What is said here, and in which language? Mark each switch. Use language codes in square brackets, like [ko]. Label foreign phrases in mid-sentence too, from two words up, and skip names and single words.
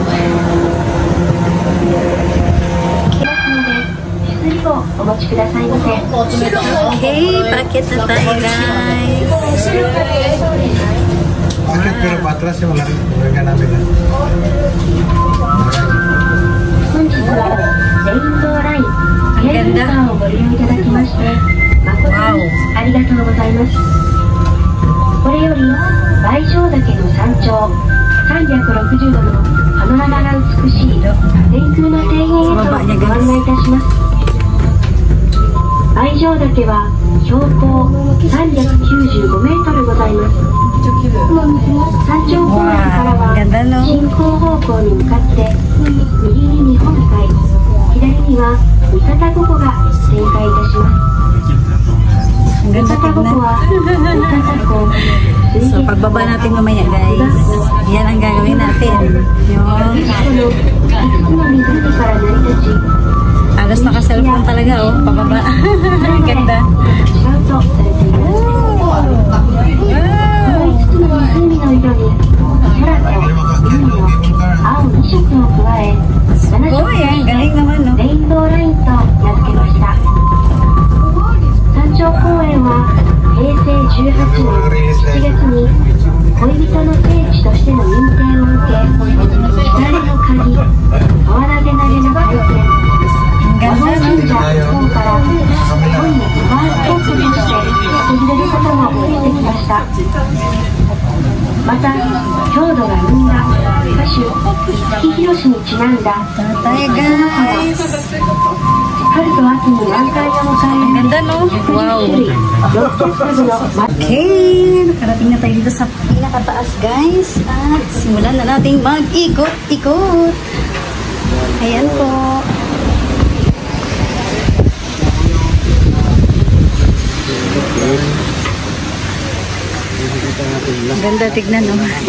[tl] Okay, paakit na tayo guys. Paket pero patras yung larga namin. Ang ganda. Wow. [ja] ありがとうございます。これより大正岳の山頂360度のパノラマが美しい天空の庭園へとご案内いたします。大正岳は標高395メートルございます。山頂公園からは進行方向に向かって右に日本海、左には三方五湖が展開いたします。 [tl] Ang ganda tignan. So, pagbaba natin mamaya guys, yan ang gagawin natin. Yung alas naka-cellphone talaga oh, pababa. Ang ganda. Oh, yan, galing naman no. [ja] 山頂公園は平成18年7月に恋人の聖地としての認定を受け、光の鍵、俵投げ投げの体験、和合神社等から日本にパワースポットとして訪れる方が増えてきました。また、郷土が生んだ歌手五木ひろしにちなんだ春と秋に満開を迎える [tl] ganda no? Wow! Okay! Nakarating na tayo dito sa pinakataas guys at simulan na natin mag-ikot-ikot. Ayan po. Ganda tignan no?